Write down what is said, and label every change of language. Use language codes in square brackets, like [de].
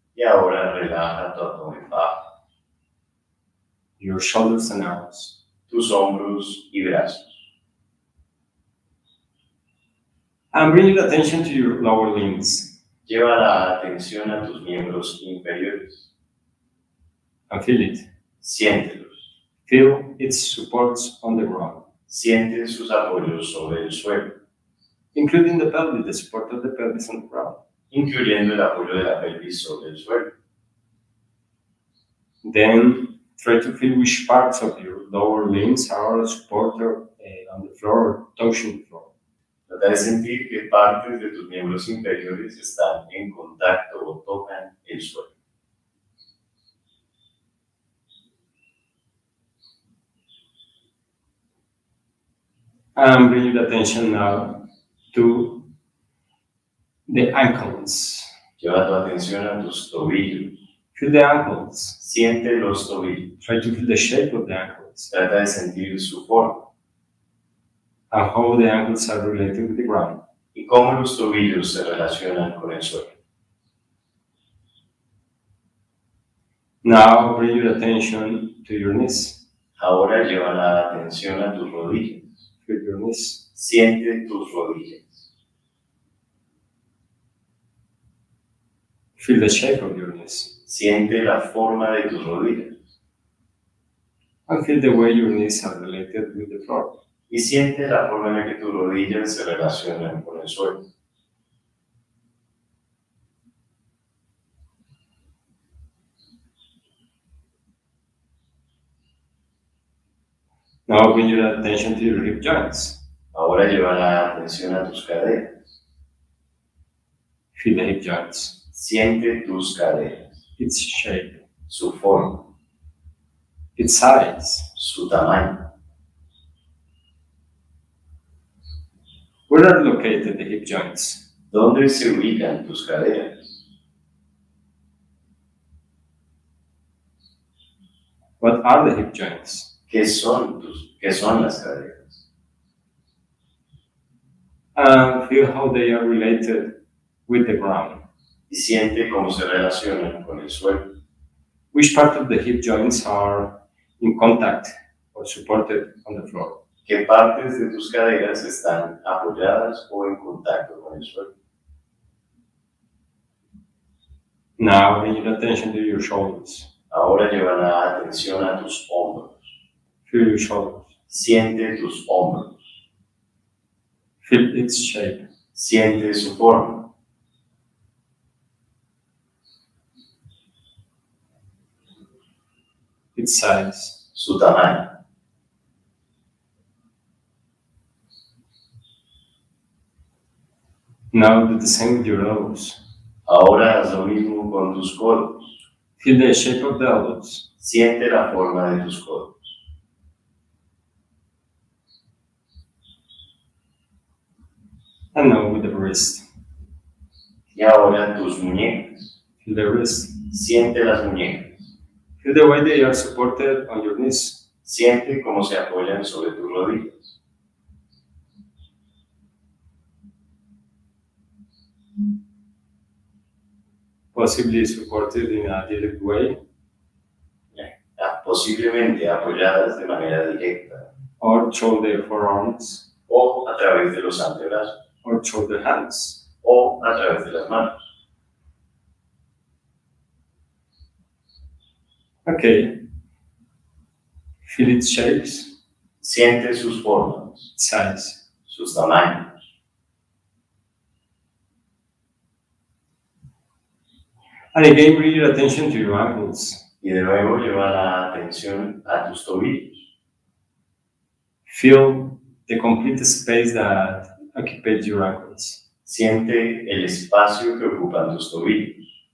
[es] Y ahora relaja tu abdomen bajo. [en] Your shoulders and arms. [es] Tus hombros y brazos. [en] And bring your attention to your lower limbs. [es] Lleva la atención a tus miembros inferiores. [en] And feel it. [es] Siéntelos. [en] Feel its supports on the ground. [es] Siente sus apoyos sobre el suelo. [en] Including the pelvis, the support of the pelvis on the ground. [es] Incluyendo el apoyo de la pelvis sobre el suelo. [en] Then try to feel which parts of your lower limbs are supported on the floor or touching the floor. [es] Trata de sentir qué partes de tus miembros inferiores están en contacto o tocan el suelo. [en] And bring your attention now to the ankles. [es] Lleva tu atención a tus tobillos. [en] Feel the ankles. [es] Siente los tobillos. [en] Try to feel the shape of the ankles. [es] Trata de sentir su forma. [en] And how the ankles are related with the ground. [es] Y cómo los tobillos se relacionan con el suelo. [en] Now bring your attention to your knees. [es] Ahora lleva la atención a tus rodillas. [en] Feel your knees. [es] Siente tus rodillas. [en] Feel the shape of your knees. [es] Siente la forma de tus rodillas. [en] And feel the way your knees are related with the floor. [es] Y siente la forma en la que tus rodillas se relacionan con el suelo. [en] Now bring your attention to your hip joints. [es] Ahora lleva la atención a tus caderas. [en] Feel the hip joints. [es] Siente tus caderas. [en] Its shape. [es] Su forma. [en] Its size. [es] Su tamaño. [en] Where are located the hip joints? [es] ¿Dónde se ubican tus caderas? [en] What are the hip joints? [es] ¿Qué son las caderas? [en] And feel how they are related with the ground. [es] Y siente cómo se relacionan con el suelo. [en] Which part of the hip joints are in contact or supported on the floor? [es] ¿Qué partes de tus caderas están apoyadas o en contacto con el suelo? [en] Now bring your attention to your shoulders. [es] Ahora lleva la atención a tus hombros. [en] Feel your shoulders. [es] Siente tus hombros. [en] Feel its shape. [es] Siente su forma. [en] its size. [es] Su tamaño. [en] Now do the same with your elbows. [es] Ahora haz lo mismo con tus codos. [en] Feel the shape of the elbows. [es] Siente la forma de tus codos. [en] And now with the wrist. [es] Y ahora tus muñecas. [en] Feel the wrist. [es] Siente las muñecas. [en] Feel the way they are supported on your knees. [es] Siente cómo se apoyan sobre tus rodillas. [en] Possibly supported in a direct way, [es] Posiblemente apoyadas de manera directa [en] or through the forearms, [es] o a través de los antebrazos [en] or through the hands. [es] o a través de las manos. [en] Okay. Feel its shapes, [es] Siente sus formas, [en] size. [es] sus tamaños. [en] And again, bring your attention to your ankles. [es] Y de nuevo lleva la atención a tus tobillos. [en] Feel the complete space that occupies your ankles. [es] Siente el espacio que ocupan tus tobillos.